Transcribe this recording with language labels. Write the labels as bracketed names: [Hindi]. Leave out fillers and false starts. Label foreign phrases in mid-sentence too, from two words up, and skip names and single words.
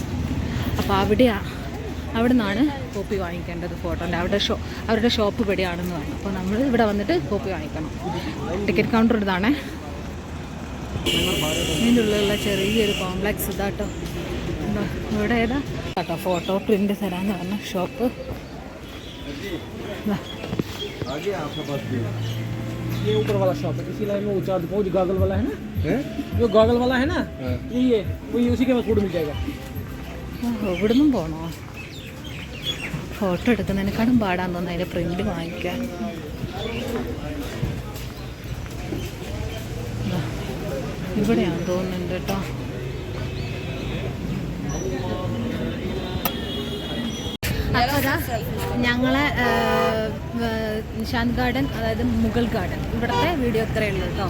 [Malayalam] അപ്പോൾ അവിടെ നിന്നാണ് കോപ്പി വാങ്ങിക്കേണ്ടത് ഫോട്ടോൻ്റെ. അവരുടെ ഷോപ്പ് ഇവിടെയാണെന്ന് പറഞ്ഞു. അപ്പോൾ നമ്മൾ ഇവിടെ വന്നിട്ട് കോപ്പി വാങ്ങിക്കണം. [English] ticket counter [Malayalam] ഇതാണേ. ഇതിൻ്റെ ഉള്ളിലുള്ള ചെറിയൊരു കോംപ്ലക്സ് ഇതാട്ടോ. ഇവിടെ ഏതാ കേട്ടോ [English] photo print [Malayalam] തരാമെന്ന് പറഞ്ഞ ഷോപ്പ്. [Hindi] ये ऊपर वाला शॉप है, इसी लाइन में ऊंचा वो जो गॉगल वाला है ना, जो गॉगल वाला है ना, ये वही उसी के पास फूड मिल जाएगा. [Malayalam] ഇവിടുന്നും പോണോ? ഫോട്ടോ എടുക്കുന്നതിനെക്കാളും പാടാൻ തോന്നുന്നു അതിൻ്റെ പ്രിന്റ് വാങ്ങിക്കാൻ. ഇവിടെയാണ് തോന്നുന്നുണ്ട് കേട്ടോ. അപ്പോൾ അതാ ഞങ്ങളെ നിശാന്ത് ഗാർഡൻ, അതായത് മുഗൾ ഗാർഡൻ, ഇവിടുത്തെ വീഡിയോ ഇത്രയേ ഉള്ളൂ കേട്ടോ.